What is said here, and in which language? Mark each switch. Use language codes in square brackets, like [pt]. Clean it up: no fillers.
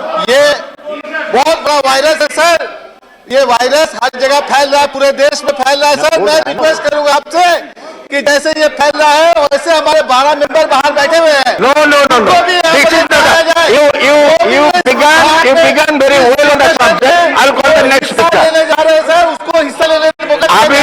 [hi] ये बहुत बड़ा वायरस है सर, ये वायरस हर जगह फैल रहा है, पूरे देश में फैल रहा है सर। मैं रिक्वेस्ट करूंगा आपसे कि जैसे ये फैल रहा है वैसे हमारे 12 मेंबर बाहर बैठे हुए हैं। [en] No. This is not. You began very well on the subject. I'll call the next speaker. [hi] लेने जा रहे हैं सर, उसको हिस्सा लेने का मौका दीजिए।